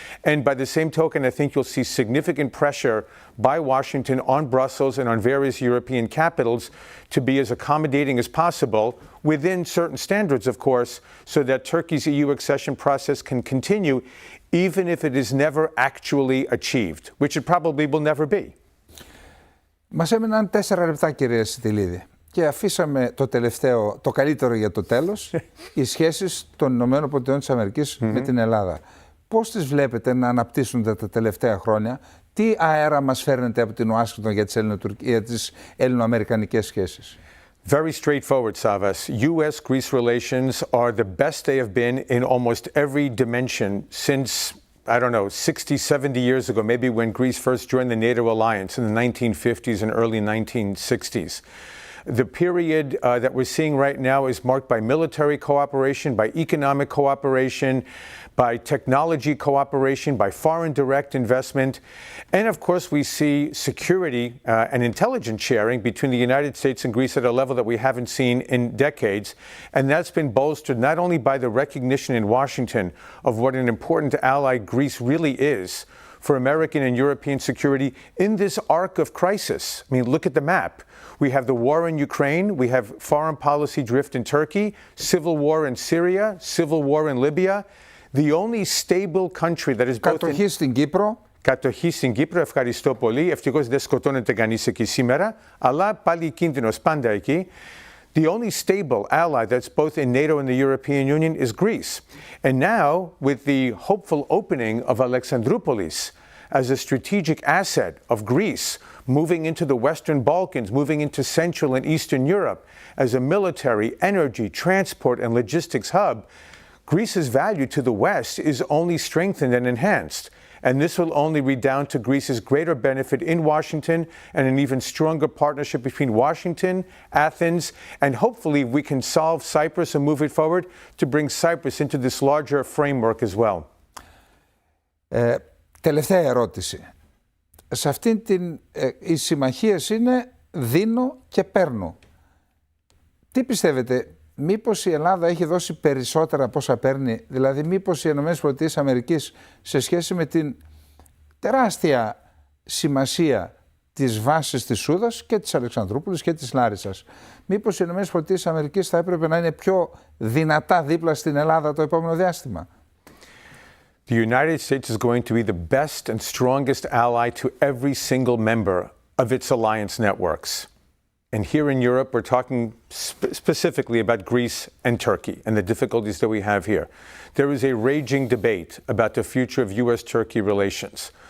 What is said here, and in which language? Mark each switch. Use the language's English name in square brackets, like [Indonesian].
[English] And by the same token, I think you'll see significant pressure by Washington on Brussels and on various European capitals to be as accommodating as possible within certain standards, of course, so that Turkey's EU accession process can continue even if it is never actually achieved, which it probably will never be. [Greek] Μας έμειναν 4 λεπτά, κύριε Σιτιλίδη. Και αφήσαμε το καλύτερο για το τέλος, οι σχέσεις των ΗΠΑ με την Ελλάδα. Πώς τις βλέπετε να αναπτύσσονται τα τελευταία χρόνια, τι αέρα μας φέρνετε από την Ουάσιγκτον για τις ελληνοαμερικανικές σχέσεις? [English] Very straightforward, Savvas. U.S.-Greece relations are the best they have been in almost every dimension since, I don't know, 60, 70 years ago, maybe when Greece first joined the NATO alliance in the 1950s and early 1960s. The period that we're seeing right now is marked by military cooperation, by economic cooperation, by technology cooperation, by foreign direct investment. And of course, we see security and intelligence sharing between the United States and Greece at a level that we haven't seen in decades. And that's been bolstered not only by the recognition in Washington of what an important ally Greece really is for American and European security in this arc of crisis. I mean, look at the map. We have the war in Ukraine, we have foreign policy drift in Turkey, civil war in Syria, civil war in Libya. The only stable country that is both... [Greek] Κατοχή στην Κύπρο. Κατοχή στην Κύπρο, ευχαριστώ πολύ. Ευτυχώς δεν σκοτώνεται κανείς εκεί σήμερα, αλλά πάλι κίνδυνος πάντα εκεί. [English] The only stable ally that's both in NATO and the European Union is Greece. And now, with the hopeful opening of Alexandroupolis as a strategic asset of Greece, moving into the Western Balkans, moving into Central and Eastern Europe as a military, energy, transport, and logistics hub, Greece's value to the West is only strengthened and enhanced. And this will only redound to Greece's greater benefit in Washington and an even stronger partnership between Washington, Athens, and hopefully we can solve Cyprus and move it forward to bring Cyprus into this larger framework as well. [Greek] Τελευταία ερώτηση. Σε αυτήν οι συμμαχίες είναι δίνω και παίρνω. Τι πιστεύετε, μήπως η Ελλάδα έχει δώσει περισσότερα από όσα παίρνει, δηλαδή μήπως οι ΗΠΑ σε σχέση με την τεράστια σημασία της βάσης της Σούδας και της Αλεξανδρούπολης και της Λάρισσας, μήπως οι ΗΠΑ θα έπρεπε να είναι πιο δυνατά δίπλα στην Ελλάδα το επόμενο διάστημα? [English] The United States is going to be the best and strongest ally to every single member of its alliance networks. And here in Europe, we're talking specifically about Greece and Turkey and the difficulties that we have here. There is a raging debate about the future of U.S.-Turkey relations.